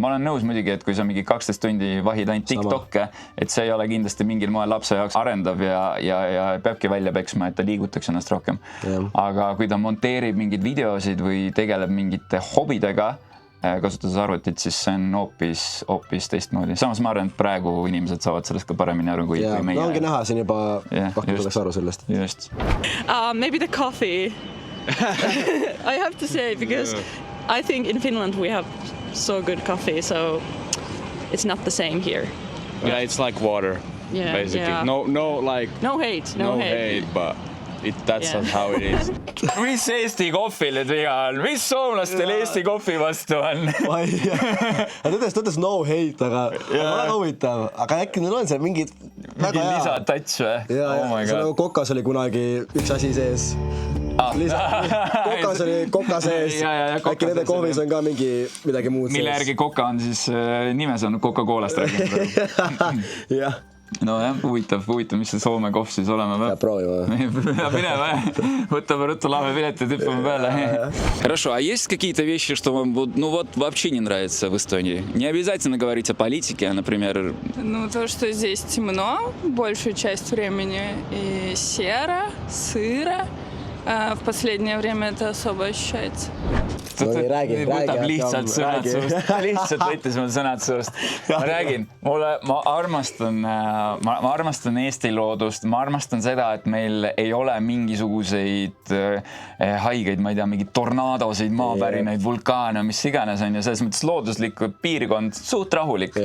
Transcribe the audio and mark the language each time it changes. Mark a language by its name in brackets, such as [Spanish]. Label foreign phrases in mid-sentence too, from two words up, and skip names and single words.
[Estonian] Ma olen nõus muidugi, et kui sa mingi 12 tundi vahid ainult TikTokke, et see ei ole kindlasti mingil moel lapse jaoks arendav ja peabki välja peksma, et ta liigutaks ennast rohkem. Aga kui ta monteerib mingeid videosid või tegeleb mingite hobidega, kasutades arvutit, siis see on hoopis teistmoodi. Samas ma arvan, et praegu inimesed saavad sellest ka paremini aru kui meie. Ongi näha siin juba tuleks aru sellest. Just. [English] Maybe the coffee. I have to say, because I think in Finland we have so good coffee, so it's not the same here. Yeah, it's like water, basically. Yeah. No hate, but that's how it is. [Estonian] Mis Eesti kohvil nüüd viga on? Mis soomlastel Eesti kohvi vastu on? Ma ei tea. Ta ütles [English] no hate, [Estonian] aga väga huvitav. Aga äkki neil on seal mingid väga hea. Lisatats või? See nagu kokas oli kunagi üks asi sees. Kokas oli koka sees. Äkki nende kohvis on ka midagi muud sees. Mille järgi koka on siis nimes on Coca-Colast rääginud. Jah. No jah, huvitav, mis see Soome kohv siis olema peab. Proovima. Minema, võtame ruttu laevepilet ja tüppame peale. [Russian] Хорошо, а есть какие-то вещи, что вам вообще не нравится в Эстонии? Не обязательно говорить о политике, например. То, что здесь темно большую часть времени и серо, сыро. В последнее время это особо ощущается. [Estonian] Võtab lihtsalt sõnad suust. Lihtsalt võttis mul sõnad suust. Ma räägin, ma armastan Eesti loodust, ma armastan seda, et meil ei ole mingisuguseid haigeid, ma ei tea, mingid tornaadosid, maapärinaid, vulkaane, mis iganes on ja selles mõttes looduslik piirkond suht rahulik.